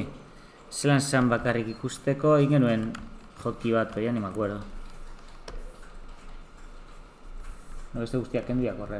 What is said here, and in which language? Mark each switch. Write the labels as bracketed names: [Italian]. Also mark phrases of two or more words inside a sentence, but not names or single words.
[Basque] Zelan zan bakarrik ikusteko, egin genuen joki bat, [Spanish] ya ni me acuerdo. No, [Basque] beste guztiak kendu [Spanish] y a correr.